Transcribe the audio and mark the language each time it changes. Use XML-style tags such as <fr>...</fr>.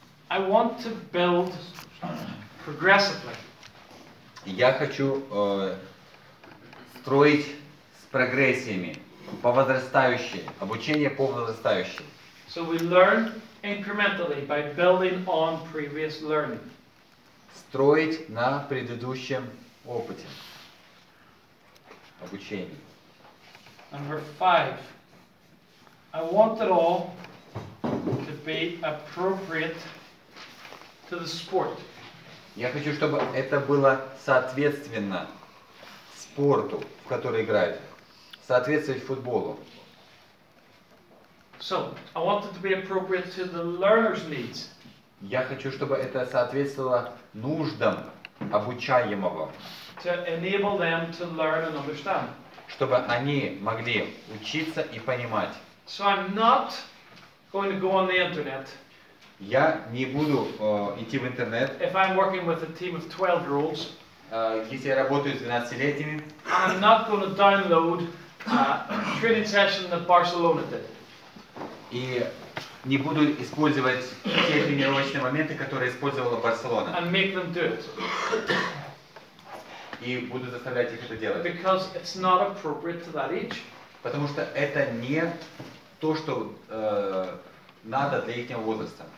<en>I want to build progressively.</en> <ru>Я хочу строить с прогрессиями, по возрастающей, обучение по возрастающей.</ru> <en>So we learn incrementally by building on previous learning.</en> <ru>Строить на предыдущем опыте обучения.</ru> <en>Number 5. I want it all to be appropriate to the sport.</en> <ru>Я хочу, чтобы это было соответственно спорту, в который играют, соответствовать футболу.</ru> <en>So, I want it to be appropriate to the learner's needs.</en> <ru>Я хочу, чтобы это соответствовало нуждам обучаемого,</ru> <en>To enable them to learn and understand.</en> <ru>чтобы они могли учиться и понимать.</ru> <en>So I'm not going to go on the internet</en> <ru>Я не буду идти в интернет,</ru> <en>if I'm working with a team of 12-year-olds,</en> <ru>если я работаю с 12-летними,</ru> <en>and I'm not going to download a training session that Barcelona did.</en> <ru>и не буду использовать те тренировочные моменты, которые использовала Барселона,</ru> <en>And make them do it.</en> <ru>и буду заставлять их это делать.</ru> <en>Because it's not appropriate to that age.</en> <ru>Потому что это не то, что надо для их возраста.</ru>